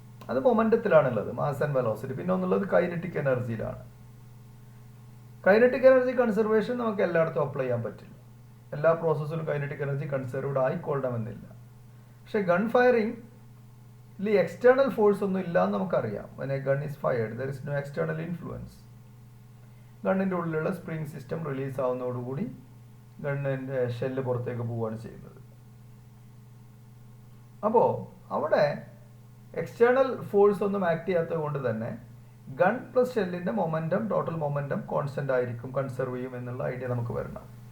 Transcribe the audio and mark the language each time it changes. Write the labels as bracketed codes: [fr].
[ml] അത് മൊമെൻറ്റത്തിലാണുള്ളത്, mass and velocity. പിന്നെ ഒന്നുള്ളത് kinetic എനർജിയിലാണ്. Kinetic energy conservation നമുക്ക് എല്ലായിടത്തും അപ്ലൈ ചെയ്യാൻ പറ്റില്ല. എല്ലാ പ്രോസസ്സിലും കൈനറ്റിക് എനർജി കൺസർവ്ഡ് ആയിക്കൊള്ളണമെന്നില്ല. പക്ഷേ ഗൺ ഫയറിംഗ് എക്സ്റ്റേണൽ ഫോഴ്സ് ഒന്നും ഇല്ലാന്ന് നമുക്കറിയാം. [en] when a gun is fired there is no external influence. [ml] ഗണ്ണിൻ്റെ ഉള്ളിലുള്ള സ്പ്രിംഗ് സിസ്റ്റം റിലീസ് ആവുന്നതോടുകൂടി ഗണ്ണിൻ്റെ ഷെല്ല് പുറത്തേക്ക് പോവുകയാണ് ചെയ്യുന്നത്. അപ്പോൾ അവിടെ എക്സ്റ്റേണൽ ഫോഴ്സ് ഒന്നും ആക്ട് ചെയ്യാത്തത് കൊണ്ട് തന്നെ gun plus ഷെല്ലിൻ്റെ momentum, total momentum constant ആയിരിക്കും, കൺസർവ് ചെയ്യും എന്നുള്ള ഐഡിയ നമുക്ക് വരണം.